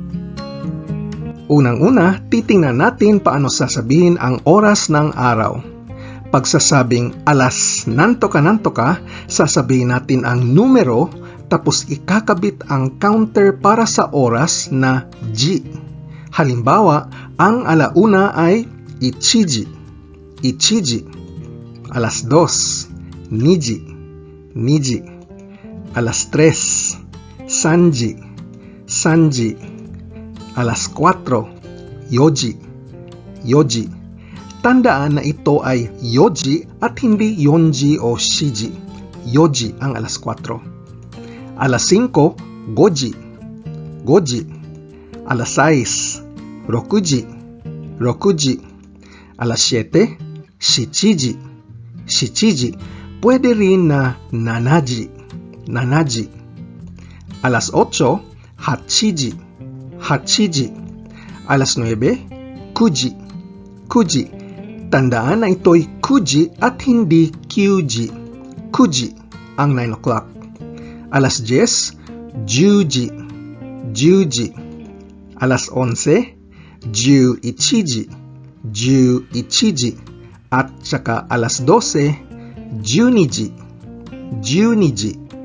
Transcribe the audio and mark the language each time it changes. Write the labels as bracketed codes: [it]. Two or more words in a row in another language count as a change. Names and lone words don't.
[tl] Unang-una, titingnan natin paano sasabihin ang oras ng araw. Pag sasabing alas nanto ka, sasabihin natin ang numero tapos ikakabit ang counter para sa oras na ji. Halimbawa, ang alauna ay [ja] 一時、一時. [tl] Alas dos, [ja] 二時、二時. [tl] Alas tres, [ja] 三時、三時. [tl] Alas 4, [ja] 四時、四時. [tl] Tandaan na ito ay yoji at hindi yonji o shiji. Yoji ang alas 4. Alas 5, [ja] 五時、五時. [tl] Alas 6, [ja] 六時、六時. [tl] Alas 7, [ja] 七時、七時. [tl] Pwede rin na [ja] 七時、七時. [tl] Alas 8, [ja] 八時、八時. [tl] Alas 9, [ja] 九時、九時. [tl] Tandaan na ito'y kuji at hindi kyuji. Kuji ang 9 o'clock. Alas 10, [ja] 十時、十時. [tl] Alas 11, [ja] 十一時、十一時. [tl] At saka alas 12, [ja] 十二時、十二時.